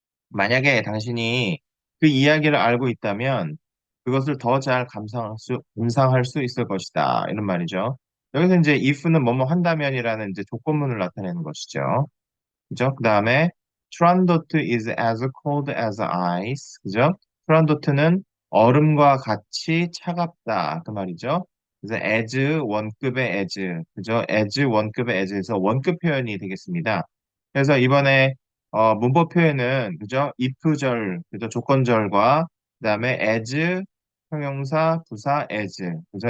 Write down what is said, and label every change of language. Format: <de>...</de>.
<ko>만약에 당신이 그 이야기를 알고 있다면 그것을 더 잘 감상할 수 있을 것이다. 이런 말이죠. 여기서 이제 if는 뭐뭐 한다면이라는 이제 조건문을 나타내는 것이죠. 그죠? 그 다음에</ko> <en>트란도트 is as cold as ice.</en> <ko>그죠? 트란도트는 얼음과 같이 차갑다. 그 말이죠. 그래서 as 원급의 as. 그죠? as 원급의 as에서 원급 표현이 되겠습니다. 그래서 이번에 문법 표현은 그죠? if절, 그죠? 조건절과 그다음에 as 형용사 부사 as. 그죠?</ko>